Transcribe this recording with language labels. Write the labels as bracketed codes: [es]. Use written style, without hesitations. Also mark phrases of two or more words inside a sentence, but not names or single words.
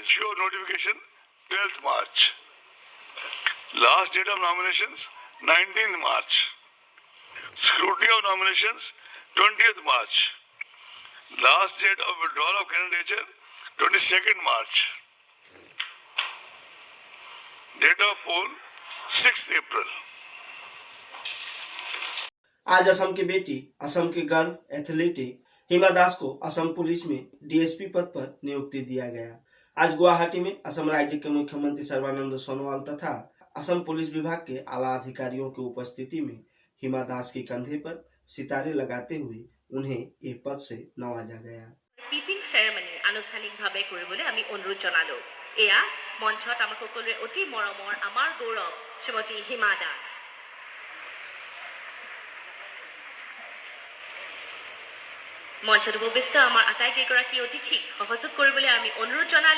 [en] Issue of notification 12th March. Last date of nominations 19th March. Scrutiny of nominations 20th March. Last date of withdrawal of candidature 22nd March. Date of poll 6th April. [hi] आज असम की बेटी, असम के [en] girl athlete [hi] हिमा दास को असम पुलिस में डीएसपी पद पर नियुक्ति दिया गया। आज गुवाहाटी में असम राज्य के मुख्यमंत्री सर्बानंद सोनोवाल तथा असम पुलिस विभाग के आला अधिकारियों की उपस्थिति में हिमा दास के कंधे पर सितारे लगाते हुए उन्हें एक पद से नवाजा गया। [en] pipping ceremony [as] আনুষ্ঠানিকভাৱে কৰিবলৈ আমি অনুৰোধ জনালো। এয়া মঞ্চত আমাৰ সকলোৰে অতি মৰমৰ আমাৰ গৌৰৱ শ্ৰীমতী হিমা দাস। মঞ্চত উপবিষ্ট আমাৰ আটাইকেইগৰাকী অতিথিক সহযোগ কৰিবলৈ আমি অনুৰোধ জনালো।